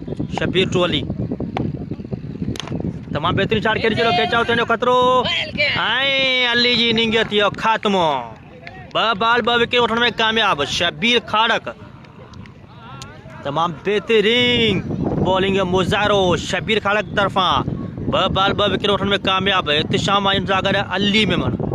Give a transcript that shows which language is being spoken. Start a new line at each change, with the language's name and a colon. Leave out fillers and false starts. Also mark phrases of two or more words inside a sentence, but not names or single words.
Sindhi: शबीर टोली तमाम बेहतरीन शॉट खेली चलो कैच आउट थियण जो ख़तरो ऐं अली जी इनिंग जो थियो ख़त्म 2 बॉल 2 विकेट वठण में कामयाब शबीर खाड़क तमाम बेहतरीन बॉलिंग मुज़ाहिरो शबीर खाड़क तरफा 2 बॉल 2 विकेट वठण में कामयाब इत्तिशाम सागर अली मेमन